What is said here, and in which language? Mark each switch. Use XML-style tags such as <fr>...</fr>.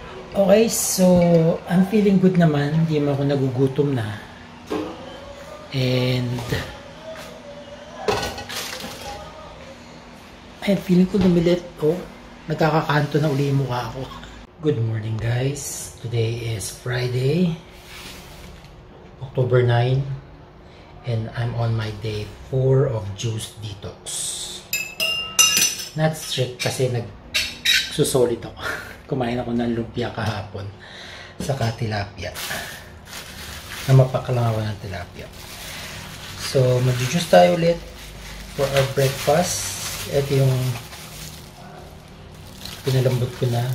<en>Okay, so I'm feeling good naman.</en> <tl>Hindi mo ako nagugutom na. And ay, feeling ko lumilit. Oh, nagkakakanto na uli yung mukha ko.</tl> <en>Good morning guys. Today is Friday, October 9. And I'm on my day 4 of juice detox.</en> <tl>Not strict kasi nagsusolid ako. Kumain ako ng lumpia kahapon. Saka tilapia. Namapak lang ako ng tilapia. So, mag-juice tayo ulit</tl> <en>for our breakfast.</en> <tl>Ito yung pinalambot ko na.</tl>